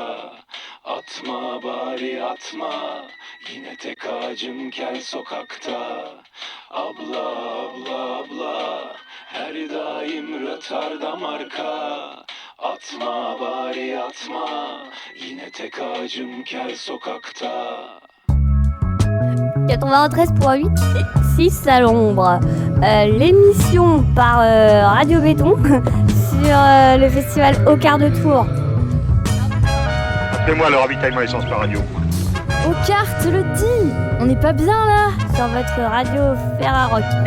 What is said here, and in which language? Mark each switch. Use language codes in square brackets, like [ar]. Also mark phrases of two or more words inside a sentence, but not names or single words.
[tr] Atma bari atma, yine tek ağacım kel sokakta. Abla abla abla, her daim rötarda marka. Atma bari atma, yine tek ağacım kel sokakta. [fr] 93.8 et 6 à l'ombre. L'émission par Radio Béton sur le festival Au quart de tour. Appelez-moi le ravitaillement essence par radio. Au quart, te le dis. On n'est pas bien là sur votre radio Ferrarock.